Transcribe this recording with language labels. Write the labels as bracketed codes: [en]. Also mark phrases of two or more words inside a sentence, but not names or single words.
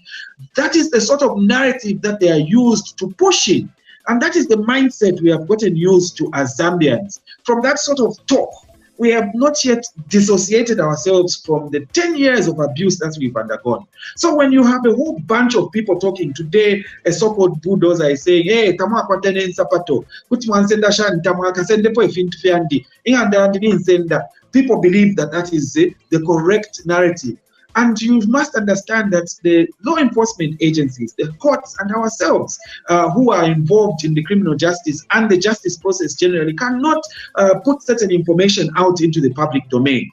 [en] That is the sort of narrative that they are used to push in. And that is the mindset we have gotten used to as Zambians. From that sort of talk, we have not yet dissociated ourselves from the 10 years of abuse that we've undergone. So when you have a whole bunch of people talking today, a so-called bulldozer is saying, [bem] hey, tamwa kwa tene nsapato, kuti mwansenda shani, tamwa kasende po ifintu fiandi, ingandandi nsenda. [en] People believe that that is the correct narrative. And you must understand that the law enforcement agencies, the courts and ourselves who are involved in the criminal justice and the justice process generally cannot put certain information out into the public domain.